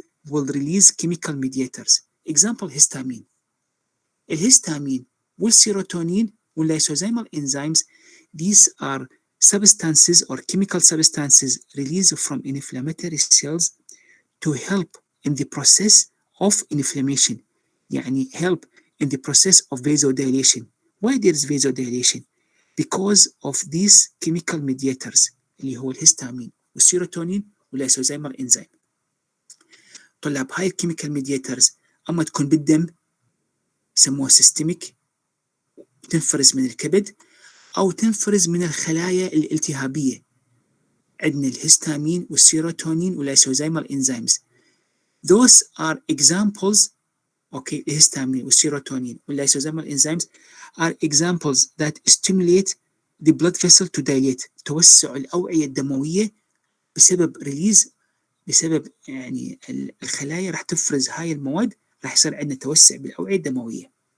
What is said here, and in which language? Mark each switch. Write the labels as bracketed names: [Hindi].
[English] Will release chemical mediators. Example histamine. [Arabic] الهستامين والسيروتونين [English] والlysosomal enzymes, these are substances or chemical substances released from inflammatory cells to help in the process of inflammation. يعني help in the process of vasodilation. Why there is vasodilation? Because of these chemical mediators [Arabic] اللي هو الهستامين والسيروتونين [English] والlysosomal enzyme. [Arabic] طلاب هاي الكيميكال [English] mediators [Arabic] اما تكون بالدم يسموها سيستميك، تنفرز من الكبد أو تنفرز من الخلايا الالتهابية. عندنا الهستامين والسيروتونين واللايسوزايمال enzymes. [English] Those are examples. Okay, [Arabic] الهستامين والسيروتونين واللايسوزايمال [English] enzymes are examples that stimulate the blood vessel to dilate. [Arabic] توسع الأوعية الدموية بسبب يعني الخلايا راح تفرز هاي المواد، راح يصير عندنا توسع بالأوعية الدموية.